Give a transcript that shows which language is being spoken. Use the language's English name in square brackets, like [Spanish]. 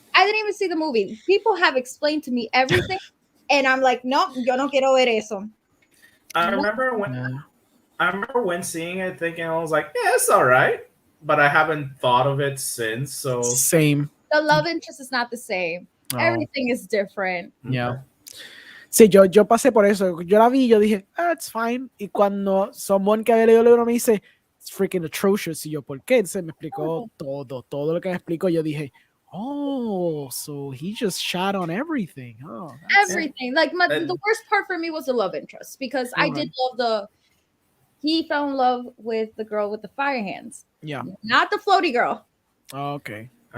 [English] I didn't even see the movie. People have explained to me everything, and I'm like, no, [Spanish] yo no quiero ver eso. [English] I remember when seeing it, thinking I was like, yeah, it's all right, but I haven't thought of it since. So Same. The love interest is not the same. Oh. Everything is different. Yeah. [Spanish] Sí, yo pasé por eso. Yo la vi y yo dije, [English] it's fine. [Spanish] Y cuando [English] someone [Spanish] que había leído el libro me dice, [English] it's freaking atrocious. [Spanish] Y yo, ¿por qué? Se me explicó todo lo que me explicó. Yo dije, [English] oh, so he just shot on everything. Oh, that's- Everything. Like the worst part for me was the love interest because I did love he fell in love with the girl with the fire hands. Yeah. Not the floaty girl. Oh, okay.